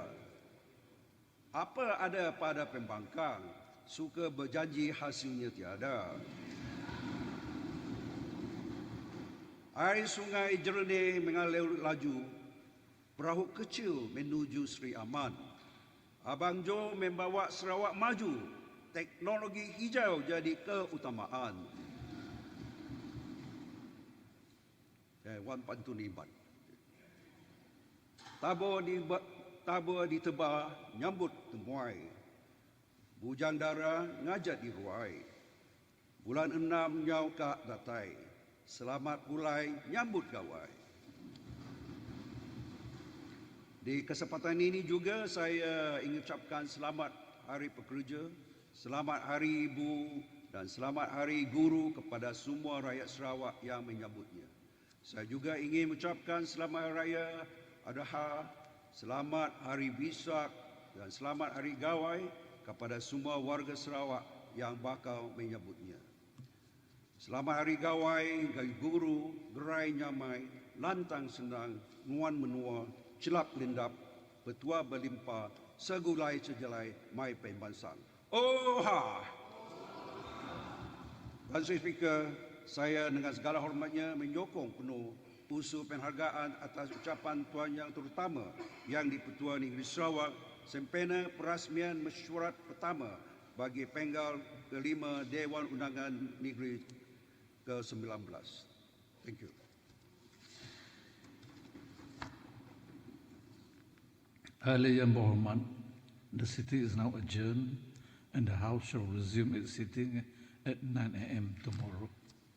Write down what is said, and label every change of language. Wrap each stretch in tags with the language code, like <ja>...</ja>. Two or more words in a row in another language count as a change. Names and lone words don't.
<ms>Apa ada pada pembangkang, suka berjanji hasilnya tiada. Air sungai jernih mengalir laju, perahu kecil menuju Sri Aman. Abang Jo membawa Sarawak maju, teknologi hijau jadi keutamaan.</ms> <iba>Wan pantun ibat. Tabur ditebah nyambut temuai. Bujang dara ngajak diruai. Bulan 6 nyau kak datai. Selamat pulai nyambut gawai.</iba> <ms>Di kesempatan ini juga saya ingin ucapkan selamat Hari Pekerja, selamat Hari Ibu dan selamat Hari Guru kepada semua rakyat Sarawak yang menyambutnya. Saya juga ingin mengucapkan selamat Hari Raya Adha, selamat Hari Bisak dan selamat Hari Gawai kepada semua warga Sarawak yang bakal menyambutnya.</ms> <iba>Selamat Hari Gawai, Hari Guru, gerai nyamai, lantang senang, nuan menua, celap lindap, petua berlimpah, segulai sejelai, mai pembansang. Oha!</iba> <ms>Tuan Sri Speaker, saya dengan segala hormatnya menyokong penuh usul penghargaan atas ucapan Tuan Yang Terutama yang di-Pertua Negeri Sarawak sempena perasmian Mesyuarat Pertama bagi Penggal Kelima DUN Undangan Negeri ke-19.</ms> <en>Thank you.</en> <ms>Ahli yang berhormat,</ms> <en>the sitting is now adjourned and the House shall resume its sitting at 9 a.m. tomorrow.</en>